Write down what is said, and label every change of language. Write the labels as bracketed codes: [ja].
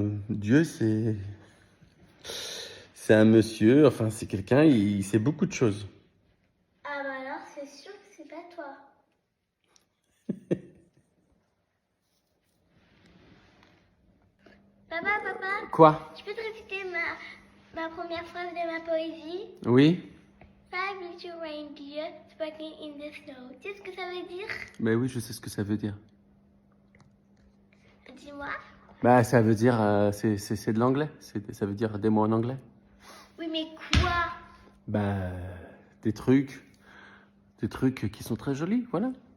[fr] Dieu, c'est un monsieur, enfin c'est quelqu'un, il sait beaucoup de choses. Ah bah alors c'est sûr que c'est pas toi. Papa, Quoi? tu peux te répéter ma première phrase de ma poésie? Oui? [en] Five little reindeer sparkling in the snow. [fr] Tu sais ce que ça veut dire? Ben oui, je sais ce que ça veut dire. Dis-moi. Bah ça veut dire, c'est de l'anglais, ça veut dire des mots en anglais. Oui, mais quoi? Bah des trucs qui sont très jolis, voilà.